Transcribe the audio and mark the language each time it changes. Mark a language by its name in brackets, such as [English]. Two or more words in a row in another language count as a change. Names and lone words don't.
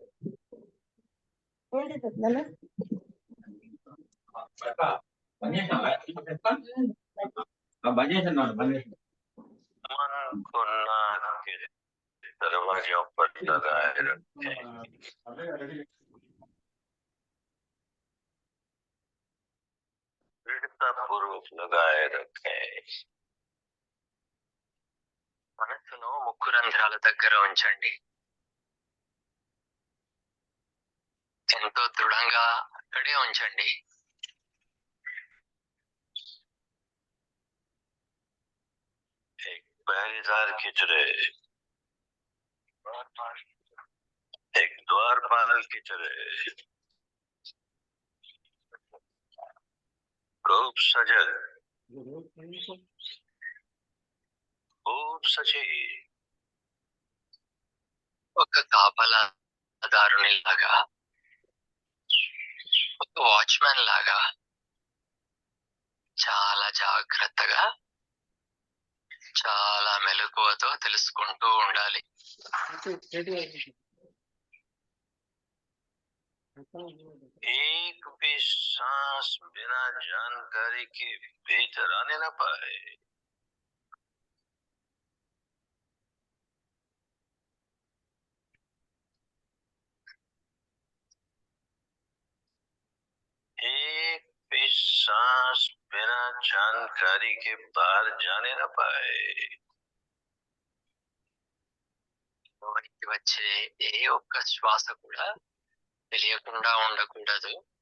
[Telugu] ఏంటి పెద్దనా? [Hindi] मन को नाक के दरवाजों पर लगाए रखे, दृढ़ता पूर्वक लगाए रखे। [Telugu] మనసును ముక్కు రంధ్రాల దగ్గర ఉంచండి. ఎంతో దృఢంగా అక్కడే ఉంచండి. [Hindi] एक पहरेदार की तरह, एक द्वारपाल की तरह खूब सजग, खूब सची, [Telugu] ఒక కాపలాదారుని లాగా, ఒక వాచ్మెన్ లాగా చాలా జాగ్రత్తగా, చాలా మెలకువతో తెలుసుకుంటూ ఉండాలి. [Hindi] एक भी सांस बिना जानकारी के भीतर आने न पाए। एक भी सांस बिना जानकारी के बाहर जाने न पाए। [Telugu] లోనికి వచ్చే ఏ ఒక్క శ్వాస కూడా తెలియకుండా ఉండకూడదు.